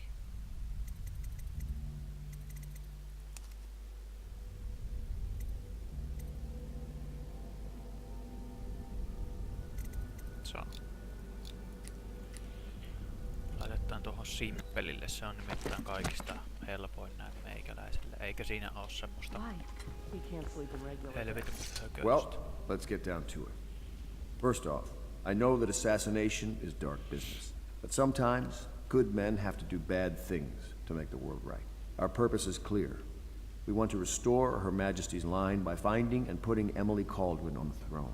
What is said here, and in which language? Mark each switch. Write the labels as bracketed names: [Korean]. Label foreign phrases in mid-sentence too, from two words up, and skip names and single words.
[Finnish] Laitetaan tuohon simppelille, se on nimittäin kaikista helpoin näin meikäläiselle, eikä siinä oo semmoista helvetin hököstä. [English] Well, let's get down to it. First off, I know that assassination is dark business, but sometimes good men have to do bad things to make the world right. Our purpose is clear. We want to restore Her Majesty's line by finding and putting Emily Kaldwin on the throne.